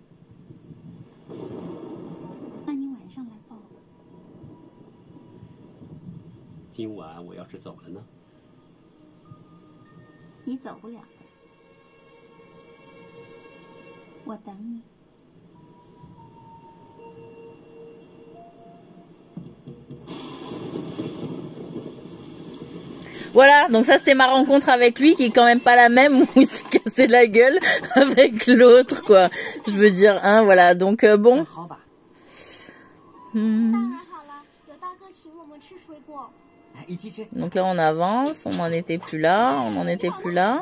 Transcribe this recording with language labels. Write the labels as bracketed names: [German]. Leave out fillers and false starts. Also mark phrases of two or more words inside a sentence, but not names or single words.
[Chinese] 那你晚上来报。今晚我要是走了呢？你走不了的，我等你。 [French] Voilà, donc ça c'était ma rencontre avec lui qui est quand même pas la même où il s'est cassé la gueule avec l'autre quoi. Je veux dire, hein, voilà, donc bon. Donc là on avance, on n'en était plus là, on n'en était plus là.